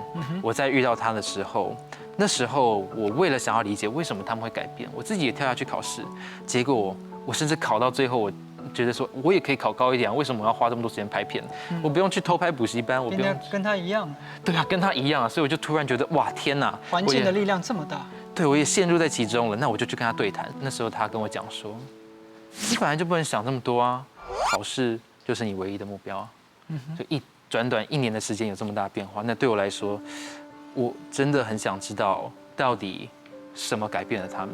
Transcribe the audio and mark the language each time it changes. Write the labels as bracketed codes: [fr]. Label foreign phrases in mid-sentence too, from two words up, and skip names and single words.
[zh] 我在遇到他的時候，那時候我為了想要理解為什麼他們會改變，我自己也跳下去考試，結果我甚至考到最後，我覺得說我也可以考高一點，為什麼我要花這麼多時間拍片？我不用去偷拍補習班，我不用跟他一樣。對啊，跟他一樣啊，所以我就突然覺得，哇，天哪！環境的力量這麼大。對，我也陷入在其中了。那我就去跟他對談。那時候他跟我講說，你本來就不能想這麼多啊，考試就是你唯一的目標啊。就短1年的時間有這麼大變化，那對我來說，我真的很想知道到底什麼改變了他們。